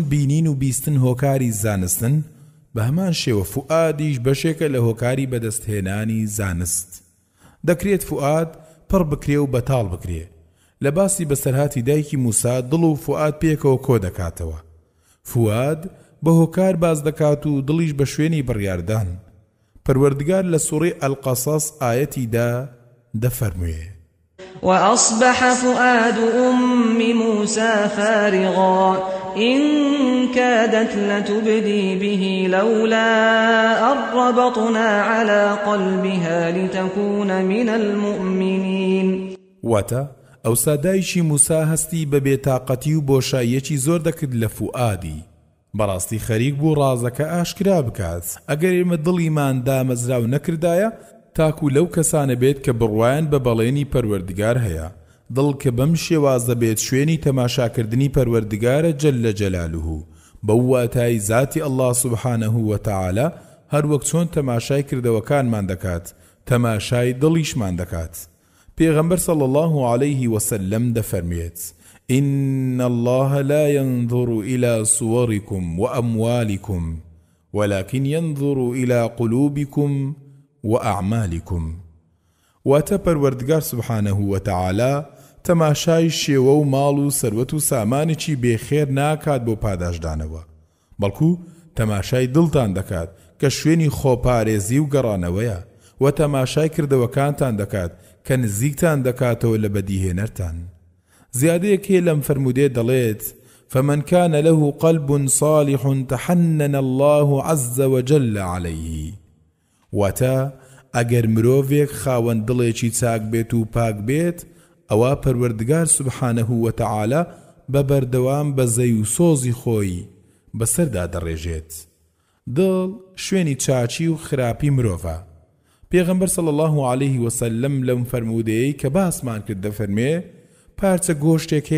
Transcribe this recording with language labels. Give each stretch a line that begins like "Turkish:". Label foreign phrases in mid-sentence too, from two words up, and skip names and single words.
Central Kurdish: بینین و بیستن هۆکاری زانستن بە هەمان شێوە فوئادیش بەشێکە لە هۆکاری بەدەستهێنانی زانست دەکرێت فوئاد پڕ بکرێ و بەتاڵ بکرێ لە باسی بەسەرهاتی دایکی موسا دڵ و فوئاد پێکەوە کۆ دەکاتەوە فوئاد بە هۆکار باز دەکات و دڵیش بە شوێنی بڕیاردان پەروەردگار لە سوڕەی القەسەس ئایەتیدا دەفەرموێ
Arabic: وأصبح فؤاد أم موسى فارغا إن كادت لتبدي به لولا أن ربطنا على قلبها لتكون من المؤمنين
Central Kurdish: واتا ئەو سادایشی موسا هەستی بە بێتاقەتی و بۆشاییەکی زۆر دەکرد لە فوئادی بەڕاستی خەریک بوو ڕازەکە ئاشکرا بکات ئەگەر ئێمە دڵیمان دامەزراو نەکردایە تاکو لەو کەسانە بێت کە بڕوایان بە بەڵێنی پەروەردگار هەیە دڵ کە بەم شێوازە بێت شوێنی تەماشاکردنی پەروەردگارە
Arabic: جەلە جەلالوه
Central Kurdish: بەو واتای ذاتی
Arabic: الله سبحانه وتعالى
Central Kurdish: هەر وەک چۆن تەماشای کردەوەکانمان دەکات تەماشای دڵیشمان دەکات پێغەمبەر
Arabic: صلی الله عليه وسلم
Central Kurdish: دەفەرمێت
Arabic: إن الله لا ينظر إلى صوركم وأموالكم ولكن ينظر إلى قلوبكم وأعمالكم
Central Kurdish: واتە پەروەردگار
Arabic: سبحانه
Central Kurdish: وتعالى تەماشای شێوە و ماڵ و سەروەت و سامانێکی بێخێر ناکات بۆ پاداشدانەوە بەڵکو تەماشای دڵتان دەکات کە شوێنی خۆپارێزی و گەڕانەوەیە و تەماشای کردەوەکانتان دەکات کە نزیکتان دەکاتەوە لە بەدیهێنەرتان زیادەیەک هەیە لەم فەرمودێ دەڵێت
Arabic: فمن كان له قلب صالح تحنن الله عز وجل عليه
Central Kurdish: واتا ئەگەر مرۆڤێک خاوەن دڵێکی چاک بێت و پاک بێت ئەوە پەروەردگار
Arabic: سبحانه وتعالى
Central Kurdish: بەبەردەوام بە زەی و سۆزی خۆی بەسەردا دەڕێژێت دڵ شوێنی چاچی و خراپی مرۆڤە پێغەمبەر
Arabic: صلی الله عليه وسلم
Central Kurdish: لەم فەرمودەیەی کە باسمان کرد دەفەرمێ پارچە گۆشتێک هەیە